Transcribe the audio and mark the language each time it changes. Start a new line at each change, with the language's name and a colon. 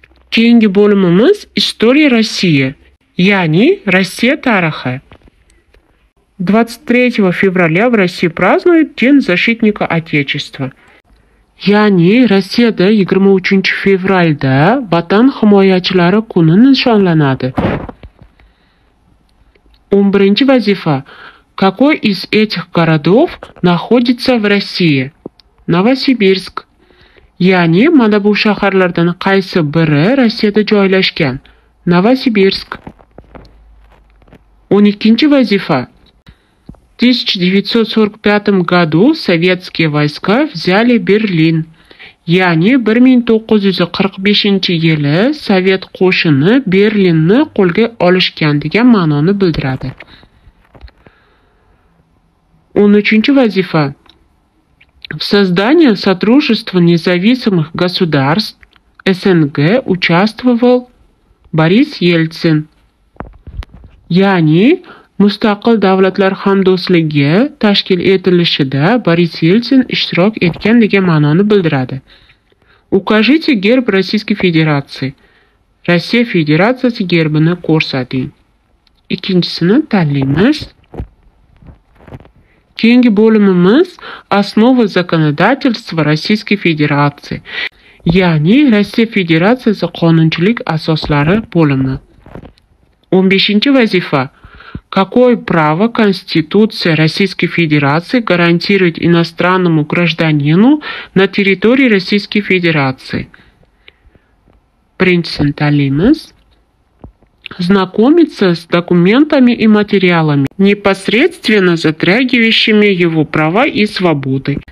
Uzbek: Keyingi bo'limimiz История России, ya'ni Rossiya tarixi.
Russian: 23 fevraля в России празднуют День защитника Отечества.
Uzbek: Ya'ni Rossiyada 23 fevralda Vatan himoyachilari kuni nishonlanadi. 11-chi vazifa.
Russian: Какой из этих городов находится в России? Novosibirsk.
Uzbek: Ya'ni mana bu shaharlardan qaysi biri Rossiyada joylashgan? Novosibirsk. 12-chi vazifa.
Russian: В 1945 году советские войска взяли Берлин.
Uzbek: Ya'ni 1945-yili Sovet qo'shini Berlinni qo'lga olishgan degan ma'noni bildiradi. 13-chi vazifa.
Russian: В создании Содружества независимых государств СНГ участвовал Boris Yeltsin.
Uzbek: Ya'ni Mustaqil davlatlar hamdo'stligi tashkil etilishida Boris Yeltsin ishtirok etgan degan ma'noni bildiradi.
Russian: Укажите герб Российской Федерации.
Uzbek: Rossiya Federatsiyasi gerbini ko'rsating. Ikkinchisini tanlaymiz. Keyingi bo'limimiz Основы законодательства Российской Federaции, ya'ni Rossiya Federatsiyasi qonunchilik asoslari bo'limi. 15 vazifa.
Russian: Какое право Конституция Российской Федерации гарантирует иностранному гражданину на территории Российской Федерации?
Uzbek: Birinchisi tanlaymiz.
Russian: Знакомиться с документами и материалами, непосредственно затрагивающими его права и свободы.